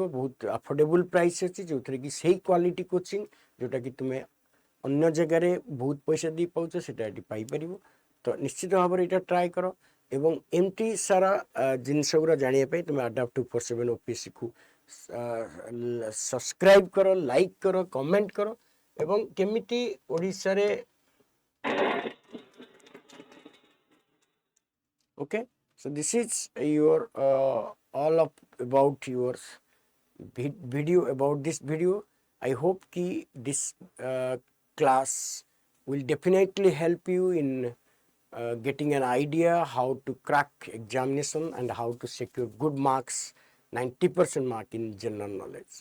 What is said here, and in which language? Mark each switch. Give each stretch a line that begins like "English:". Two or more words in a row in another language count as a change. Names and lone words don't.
Odia: ବହୁତ
English: affordable price
Odia: ଅଛି, ଯେଉଁଥିରେ କି ସେଇ
English: quality coaching
Odia: ଯେଉଁଟାକି ତୁମେ ଅନ୍ୟ ଜାଗାରେ ବହୁତ ପଇସା ଦେଇ ପାଉଛ ସେଇଟା ଏଠି ପାଇପାରିବ। ତ ନିଶ୍ଚିତ ଭାବରେ ଏଇଟା ଟ୍ରାଏ କର ଏବଂ ଏମିତି ସାରା ଜିନିଷ ଗୁଡ଼ା ଜାଣିବା ପାଇଁ ତୁମେ ଆଡ୍ଡା 247 OPSCକୁ ସବସ୍କ୍ରାଇବ୍ କର, ଲାଇକ୍ କର, କମେଣ୍ଟ କର ଏବଂ କେମିତି ଓଡ଼ିଶାରେ okay.
English: So this is your all of about your video about this video. I hope ki this class will definitely help you in getting an idea how to crack examination and how to secure good marks, 90% mark in general knowledge.